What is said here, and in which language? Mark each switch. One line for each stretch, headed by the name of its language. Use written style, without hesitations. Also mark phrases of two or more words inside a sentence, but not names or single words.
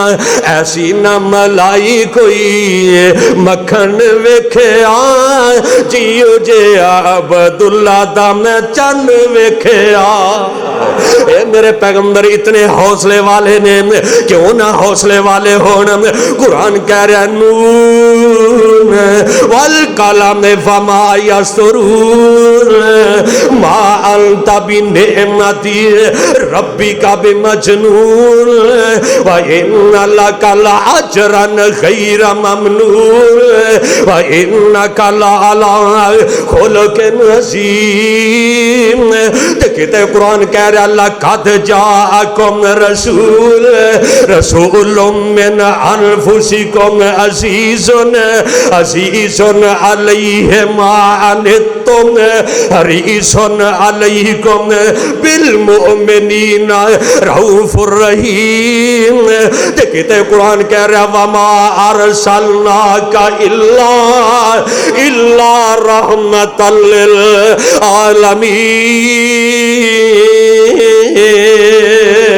Punjabi: ایسی نہ ملائی کوئی مکھن ویکھیا جیو جیا عبداللہ دا میں چن ویکھیا. اے میرے پیغمبر اتنے حوصلے والے نے، کیوں نہ حوصلے والے ہون. قرآن کہہ رہا
Arabic: ن والقلم فما يسطرون ما أنت بنعمة ربك بمجنون وإن لك لأجرا غير ممنون وإنك لعلى خلق عظيم.
Punjabi: کتے قرآن کہہ رہا
Arabic: لقد جاءكم رسول رسول من أنفسكم عزيز عزيز عليه ما عنتم حريص عليكم بالمؤمنين رؤوف رحيم.
Punjabi: کتے قرآن کہہ رہا
Arabic: وما أرسلناك إلا رحمة للعالمين.